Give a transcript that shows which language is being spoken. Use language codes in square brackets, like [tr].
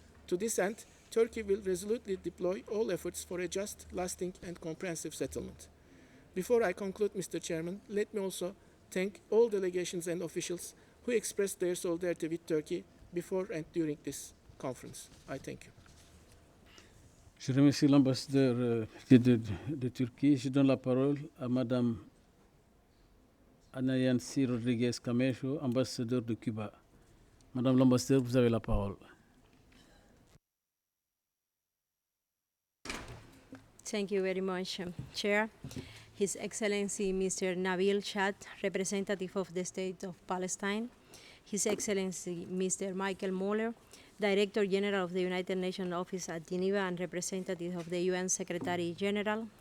[en] To this end, Turkey will resolutely deploy all efforts for a just, lasting, and comprehensive settlement. Before I conclude, Mr. Chairman, let me also thank all delegations and officials who expressed their solidarity with Turkey before and during this conference. I thank you. [fr] Je remercie l'ambassadeur de Turquie. Je donne la parole à Madame Anayansi Rodriguez Camejo, ambassadeur de Cuba. Madame l'ambassadeur, vous avez la parole. [en] Thank you very much, Chair. His Excellency Mr. Nabeel Shaath, representative of the State of Palestine. His Excellency Mr. Michael Møller, Director General of the United Nations Office at Geneva and representative of the UN Secretary General.